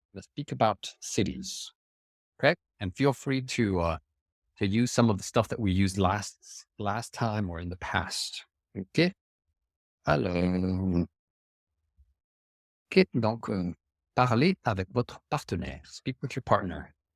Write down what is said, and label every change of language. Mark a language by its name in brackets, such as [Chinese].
[English] Let's speak about cities. Okay, and feel free to use some of the stuff that we used last time or in the past. OK. [French] Alors, OK, donc parlez avec votre partenaire. [English] Speak with your partner.